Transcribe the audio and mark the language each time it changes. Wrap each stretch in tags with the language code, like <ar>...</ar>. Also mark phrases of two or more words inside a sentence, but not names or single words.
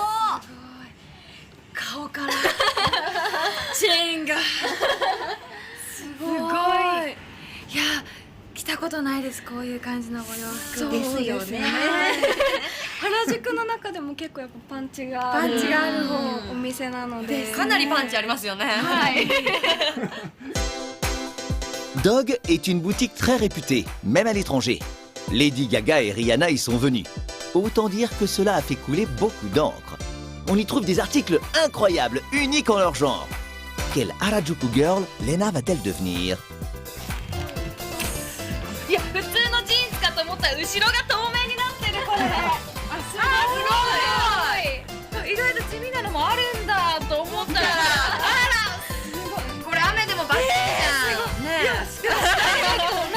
<ja>顔からチェーンがすごい。いや、着たことないです。こういう感じのお洋服ですよね。原宿の中でも結構やっぱパンチがあるお店なので、かなりパンチありますよね。はい。</ja> <fr>Dog est une boutique très réputée, même à l'étranger. Lady Gaga et Rihanna y sont venues. Autant dire que cela a fait couler beaucoup d'encre. On y trouve des articles incroyables, uniques en leur genre. Quelle Harajuku Girl Lena va-t-elle devenir?</fr> <ja>いや、普通のジーンズかと思ったら後ろが透明になってる。これすごい。意外と地味なのもあるんだと思ったら、これ雨でもバッチリじゃん。ねえ。</ja>